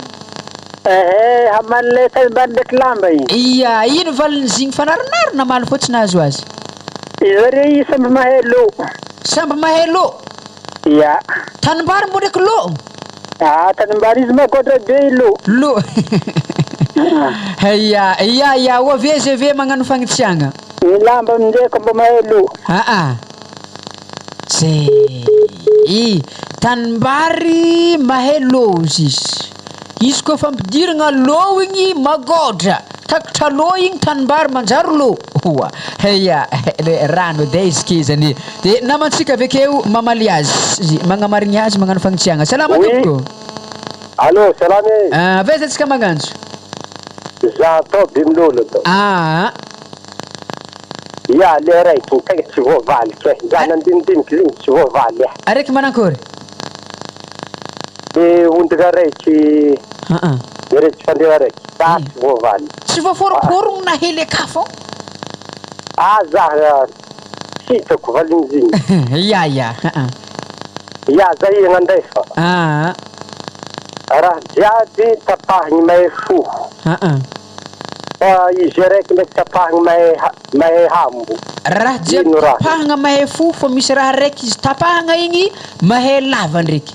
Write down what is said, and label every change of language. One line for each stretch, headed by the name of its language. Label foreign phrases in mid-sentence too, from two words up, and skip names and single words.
Malagasy: Hamanle tanimbany ndraiky lamba igny. Iya, ino valin'izigny fanaronarona maly fô tsy nahazo azy. Zareo samby mahay lo. Samby mahay lo. Ya. Tanimbary mbô ndraiky lo. Tanimbary izy makotra be lo. Lo. Iya, oaveze ave magnano fagnitsiagna. Ny lamba amin'izay mbo mahay lo. Zay. Tanimbary mahay lo izy. Izy koa fampidirana lo igny magodra. Takatra lo igny tanimbary manjary lo. Rano de izy ke zany. De namantsika avekeo mamaly azy. Magnamarigny azy magnano fagnitsiagna. Salama tompoko. Allô, salama. Aveza atsika magnantso. Za to bimlolo to. Ya, le raiky tegna tsy voavaly ke. Za nandinidiniky igny tsy voavaly. Araiky manankôry? Ondana raiky. Raiky fandriana raiky. Za tsy voavaly. Tsy voaforoporogno na hely aka fô? Za hitako valin'izigny. Ya. Ya, za igny andefa. Raha jiaby tapahiny mahay fo. Izy raiky ndraiky tapahiny mahay hambo. Raha jiaby tapahagna mahay fo fô misy raha raiky izy tapahagna igny mahay lava ndraiky.